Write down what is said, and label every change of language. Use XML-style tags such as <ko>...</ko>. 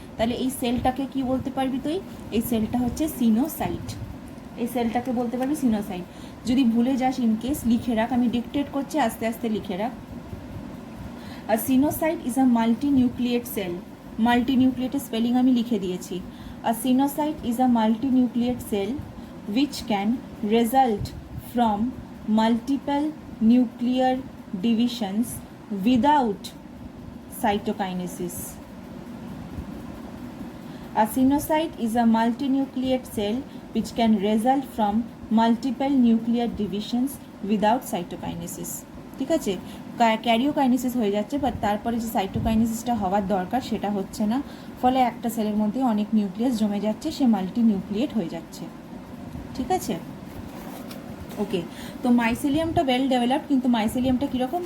<bn>তাহলে এই সেলটাকে কি বলতে পারবি তুই? এই সেলটা হচ্ছে সিনোসাইট, এই সেলটাকে বলতে পারবি সিনোসাইট। যদি ভুলে যাস ইনকেস লিখে রাখ, আমি ডিকটেট করছি, আস্তে আস্তে লিখে রাখ।</bn> <en>A sinusoid is a multinucleate cell. Multinucleate spelling</en> <bn>আমি লিখে দিয়েছি।</bn> <en>A sinusoid is a multinucleate cell which can result from multiple nuclear divisions without cytokinesis. A sinusoid is a multinucleate cell which can result from multiple nuclear divisions without cytokinesis.</en> <bn>ঠিক আছে, karyokinesis হয়ে যাচ্ছে, but তারপরে যে সাইটোকাইনেসিসটা হওয়ার দরকার সেটা হচ্ছে না, ফলে একটা সেলের মধ্যে অনেক নিউক্লিয়াস জমে যাচ্ছে, সে মাল্টি নিউক্লিয়েট হয়ে যাচ্ছে। ঠিক আছে, ওকে। তো মাইসেলিয়ামটা ওয়েল ডেভেলপড, কিন্তু মাইসেলিয়ামটা কীরকম?</bn>